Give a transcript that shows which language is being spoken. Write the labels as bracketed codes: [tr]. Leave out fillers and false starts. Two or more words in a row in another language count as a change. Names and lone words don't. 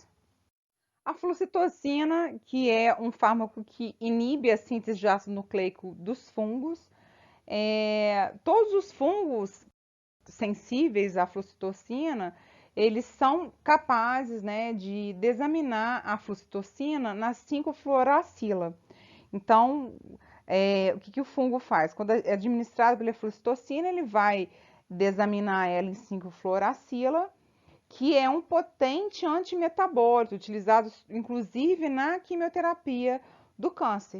[pt] A flucitocina, que é um fármaco que inibe a síntese de ácido nucleico dos fungos, todos os fungos sensíveis à flucitocina, eles são capazes, né, de desaminar a flucitocina na 5-fluoracila. Então, o que o fungo faz? Quando é administrado pela flucitocina, ele vai desaminar ela em 5-fluoracila, que é um potente antimetabólico, utilizado inclusive na quimioterapia do câncer.